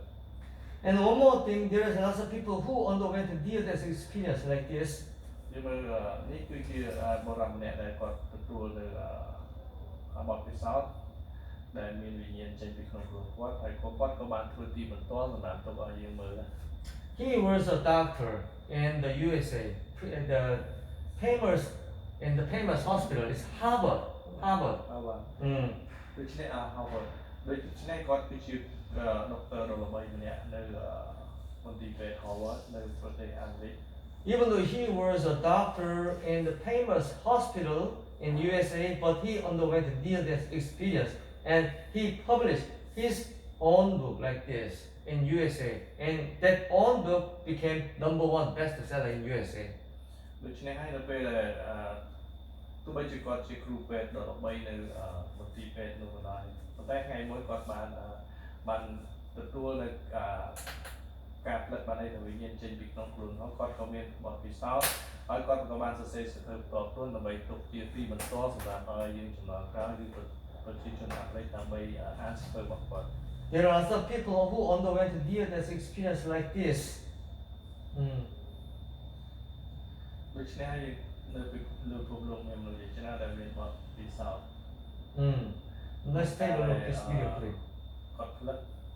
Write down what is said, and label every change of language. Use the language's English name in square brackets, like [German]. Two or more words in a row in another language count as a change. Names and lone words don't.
[English] And one more thing, there is lots of people who underwent near-death experience like this. [Khmer] យើងមើលនេះគឺជាបុរសម្នាក់ដែលគាត់ទទួលនៅបទពិសោធន៍ដែលមានវិញ្ញាណចេញពីក្នុងខ្លួនគាត់ហើយគាត់ក៏បានធ្វើទីបន្ទាល់សម្រាប់ទុកឲ្យយើងមើល [English] He was a doctor in the USA. The famous hospital is Harvard. [Khmer] ដូច្នេះHarvard ដូច្នេះគាត់គឺជាដុកទ័រដ៏ល្បីម្នាក់នៅមន្ទីរពេទ្យ Harvard នៅប្រទេសអាមេរិក [English] Even though he was a doctor in the famous hospital in USA, but he underwent near-death experience, and he published his own book like this in USA, and that own book became #1 bestseller in USA. [Khmer] ដូច្នេះហើយនៅពេលដែលទោះបីជាគាត់ជាគ្រូពេទ្យដ៏ល្បីនៅមន្ទីរពេទ្យនោះក៏ដោយប៉ុន្តែថ្ងៃមួយគាត់បានទទួលនៅការផ្លិតបានឲ្យវិញ្ញាណចេញពីក្នុងខ្លួននោះគាត់ក៏មានបទពិសោធន៍ហើយគាត់ក៏បានសរសេរសៀវភៅបន្តខ្លួនដើម្បីទុកជាទីបន្ទាល់សម្រាប់ឲ្យយើងចំណាល់ក្រោយឬប្រជាជនអាមេរិកដើម្បីអានសៀវភៅរបស់គាត់ [English] There are some people who underwent near-death experience like this. [Khmer] ដូច្នេះនៅពីលើភពលោកមានមនុស្សជាច្រើនដែលមានបទពិសោធន៍ [English] Let's take a look at this video clip. [Khmer] គាត់ផ្លិត